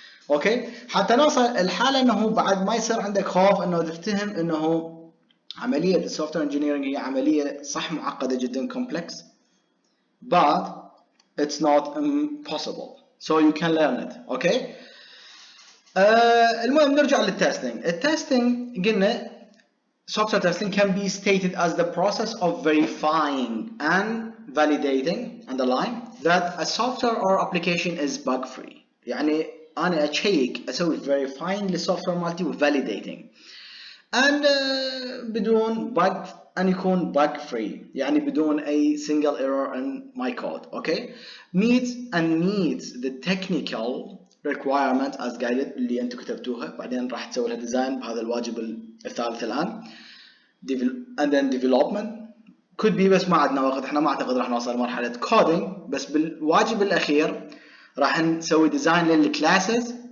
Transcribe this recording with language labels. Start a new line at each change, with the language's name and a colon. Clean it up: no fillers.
Arabic: اوكي، حتى نوصل الحاله انه بعد ما يصير عندك خوف انه تفتهم انه عمليه السوفت وير انجينيرنج هي عمليه صح معقده جدا
English: complex but it's not impossible so you can learn it.
Arabic: اوكي. المهم نرجع للتستنج. التستنج قلنا
English: software testing can be stated as the process of verifying and validating underline that a software or application is bug free.
Arabic: يعني أنا أشيك أسوي verifying للسوفتوير مالتي و validating and بدون bug أن يكون bug free، يعني بدون أي
English: single error in my code. okay, meets the technical requirement as guided
Arabic: اللي انتم كتبتوها. بعدين راح تسوي لها ديزاين بهذا الواجب الثالث الان
English: and then development could be،
Arabic: بس ما عندنا وقت، احنا ما اعتقد راح نوصل لمرحله coding، بس بالواجب الاخير راح نسوي ديزاين للكلاسز.